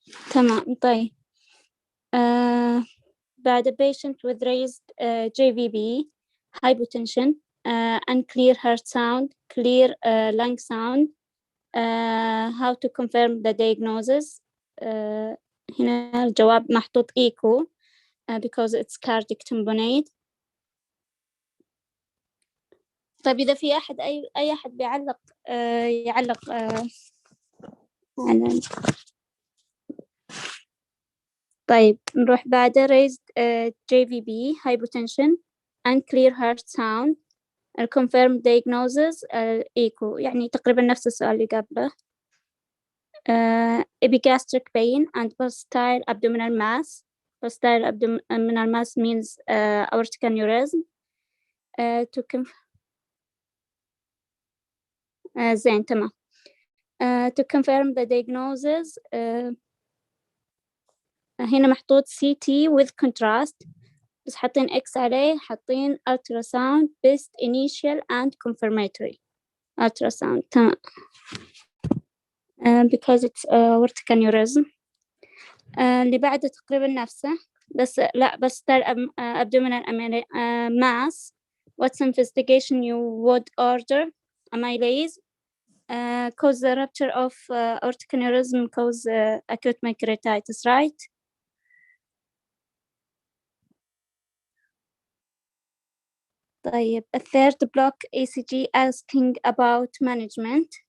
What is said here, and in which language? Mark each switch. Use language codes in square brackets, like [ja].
[ar] تمام. طيب بعد [en] patient with raised JVB, hypotension, unclear heart sound, clear lung sound, how to confirm the diagnosis. [ar] هنا الجواب محطوط [en] echo because it's cardiac tamponade. [ar] طيب إذا في أحد أي أحد بيعلق يعلق على. طيب نروح بعده [en] raised JVB, hypotension, unclear heart sound, confirmed diagnosis echo [ar] يعني تقريبا نفس السؤال اللي قبله. [en] Epigastric pain and pulsatile abdominal mass. Pulsatile abdominal mass means aortic aneurysm. [ar] زين تمام. [en] To confirm the diagnosis [ar] هنا محطوط [en] CT with contrast [ar] بس حاطين [en] X [ar] عليه حاطين [en] ultrasound best initial and confirmatory ultrasound تمام. Because it's aortic aneurysm. [ar] اللي بعده تقريبا نفسه بس لا بس abdominal mass. [en] What's investigation you would order? Amylase. Cause the rupture of aortic aneurysm cause acute pancreatitis, right? طيب third block ECG asking about management.